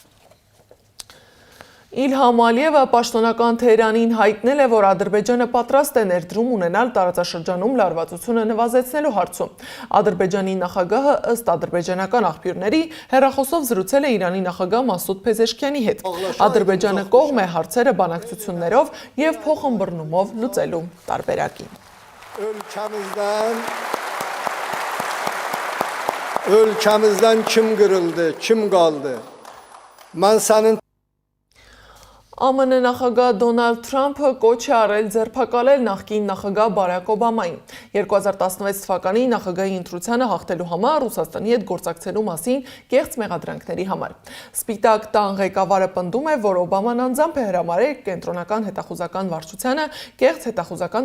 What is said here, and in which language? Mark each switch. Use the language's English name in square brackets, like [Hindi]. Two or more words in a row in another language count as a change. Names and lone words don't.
[Armenian] Իլհամ Ալիևը պաշտոնական Թեհրանին հայտնել է, որ Ադրբեջանը պատրաստ է ներդրում ունենալ տարածաշրջանում լարվածությունը նվազեցնելու հարցում։ Ադրբեջանի նախագահը ըստ ադրբեջանական աղբյուրների հեռախոսով զրուցել է Իրանի նախագահ Մասուդ Փեզեշքյանի հետ։ Ադրբեջանը կողմ է հարցերը բանակցություններով եւ փոխըմբռնումով լուծելու տարբերակին։ [Turkish] Ülkemizden kim kırıldı, kim kaldı? Ben senin [Armenian] ԱՄՆ նախագահ Դոնալդ Թրամփը կոչ է արել ձերբակալել նախկին նախագահ Բարակ Օբամային։ 2016 թվականի նախագահի ընտրությանը հաղթելու համար Ռուսաստանի հետ գործակցելու մասին կեղծ մեղադրանքների համար։ Սպիտակ տան ղեկավարը պնդում է, որ Օբաման անձամբ է հրամարել կենտրոնական հետախուզական վարչությանը կեղծ հետախուզական